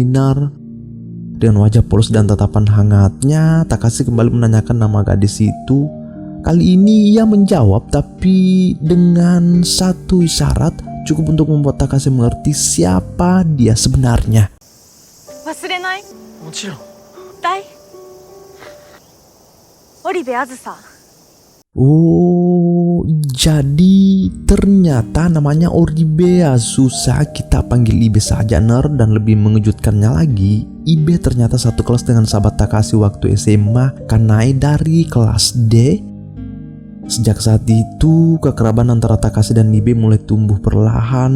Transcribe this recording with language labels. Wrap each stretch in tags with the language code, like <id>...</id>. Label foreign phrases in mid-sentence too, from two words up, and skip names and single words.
<id>Dengan wajah polos dan tatapan hangatnya, Takashi kembali menanyakan nama gadis itu. Kali ini ia menjawab, tapi dengan satu isyarat cukup untuk membuat Takashi mengerti siapa dia sebenarnya.</id> <ja>もちろん。大織部あずさ。</ja> <id>Oh, jadi ternyata namanya Oribe Azusa, kita panggil Ibe saja ner. Dan lebih mengejutkannya lagi, Ibe ternyata satu kelas dengan sahabat Takashi waktu SMA, Kanae dari kelas D. Sejak saat itu, kekerabaan antara Takashi dan Ibe mulai tumbuh perlahan.</id>